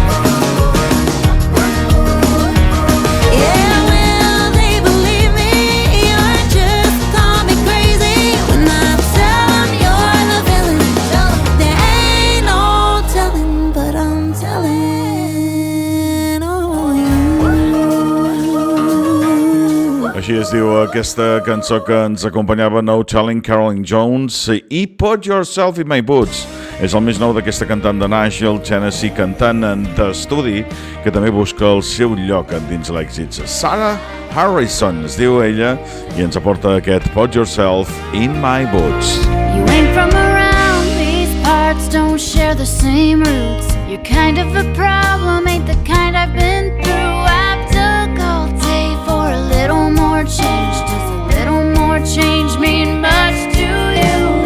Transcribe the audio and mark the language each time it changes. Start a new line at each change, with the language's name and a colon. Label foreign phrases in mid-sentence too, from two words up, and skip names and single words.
English: Yeah, will they believe me or just call me crazy when I tell them you're the villain? There ain't no telling, but I'm telling.
Catalan: Així es diu aquesta cançó que ens acompanyava, No Telling, Caroline Jones, i Put Yourself in My Boots. És el més nou d'aquesta cantant de Nashville, Tennessee, cantant d'estudi, que també busca el seu lloc dins l'èxit. Sarah Harralson es diu ella, i ens aporta aquest Put Yourself in My Boots.
English: You ain't from around these parts, don't share the same roots. You're kind of a problem, ain't the kind I've been through. I've dug all day for a little more change. Does a little more change mean much to you?